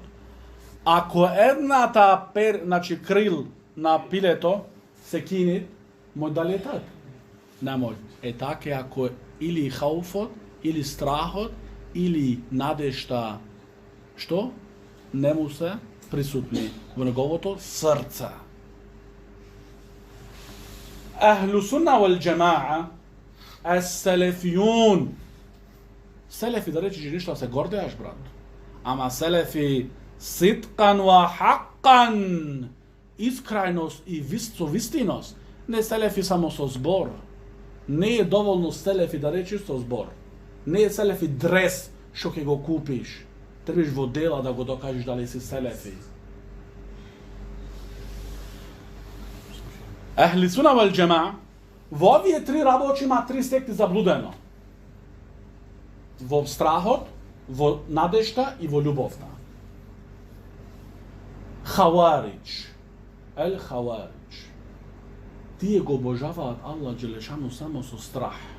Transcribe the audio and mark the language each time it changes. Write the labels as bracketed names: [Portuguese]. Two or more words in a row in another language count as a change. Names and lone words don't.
[Macedonian] Ако едната крил на пилето се кини, мој да летат? Не мој. Така ако или хауфот, или страхот, или надежта, што? Не му се присутни во неговото срце. [Arabic] أهل السنة والجماعة, [Macedonian] ес-селефијун. Селефи да речеш ништо се гордеаш, брат. Ама селефи [Arabic] صدقا وحقا, [Macedonian] искрајност и со вистиност. Не селефи само со збор. Не е доволно селефи да речеш со збор. Не е селефи дрес што ќе го купиш. Требаш во дела да го докажеш дали си селефи. [Arabic] أهل السنة والجماعة, [Macedonian] во овие три работи има три секти заблудено. Во страхот, во надежта и во љубовта. Хаваридж, хаваридж. Тие го обожаваат Аллах джелешану само со страх.